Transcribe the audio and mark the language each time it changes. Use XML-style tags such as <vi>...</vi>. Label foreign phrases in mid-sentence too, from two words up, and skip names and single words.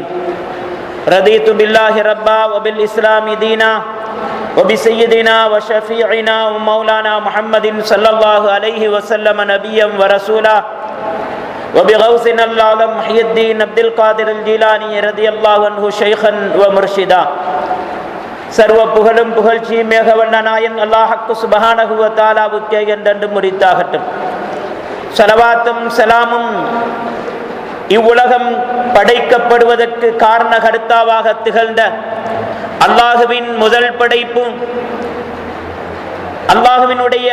<ar>رضيت بالله ربا وبالإسلام دينا وبسيدنا وشفيعنا ومولانا محمد صلى الله عليه وسلم نبيا ورسولا وبغوثنا العالم محي الدين عبد القادر الجيلاني رضي الله عنه شيخا ومرشدا.</ar> <ta>சர்வ புகழும் புகழ்ச்சியும் மேகவண்ண நாயன் அல்லாஹ்க்கு</ta> <ar>سبحانه وتعالى</ar> <ta>என்றென்று முரித்தாகட்டும். ஸலவாத்தும் ஸலாமும் இவ்வுலகம் படைக்கப்படுவதற்கு காரண கர்த்தாவாக திகழ்ந்த அல்லாஹுவின் முதல் படைப்பு, அல்லாஹுவினுடைய</ta>